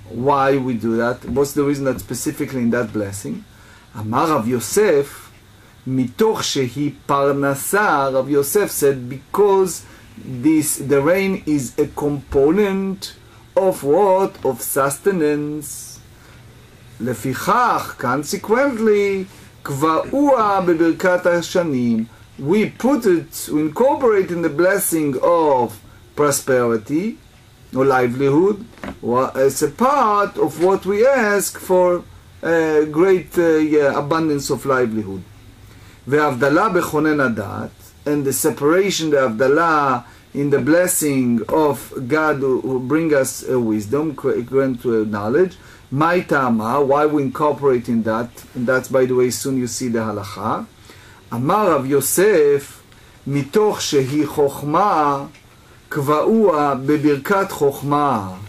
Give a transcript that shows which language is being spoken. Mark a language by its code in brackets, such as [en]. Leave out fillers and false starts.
[en] Why we do that? What's the reason that specifically in that blessing? [he] אמר רב יוסף, מתוך שהיא פרנסה, [en] רב יוסף said, because the rain is a component of what? Of sustenance. [he] לפיכך, [en] consequently, [he] קבעוה בברכת השנים. [en] We put it, we incorporate in the blessing of prosperity or livelihood as a part of what we ask for great abundance of livelihood. [he] והבדלה בכונן הדת, [en] and the separation, the הבדלה in the blessing of God who bring us wisdom, grant knowledge. [he] מה תמה? [en] Why we incorporate in that? And that's, by the way, soon you see the halacha. [he] אמר רב יוסף, מתוך שהיא חוכמה, קבעוה בברכת חוכמה.